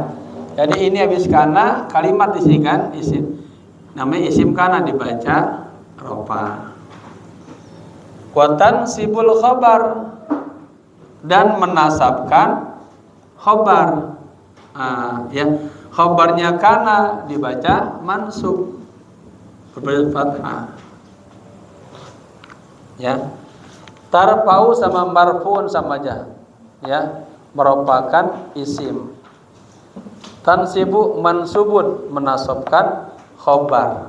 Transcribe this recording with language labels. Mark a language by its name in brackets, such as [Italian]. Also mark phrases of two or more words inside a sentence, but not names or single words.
[Indonesian] Jadi ini habis kana kalimat di sini kan isim. Namanya isim kana dibaca rofa. [Arabic] Wa sibul khabar [Indonesian] dan menasabkan khabar. Ya, khabarnya kana dibaca mansub berbaris fathah. Ya. Tarfa'u sama marfu'un sama aja. Ya, merupakan isim. [Arabic] Tansibu mansubun [Indonesian] menasabkan khabar.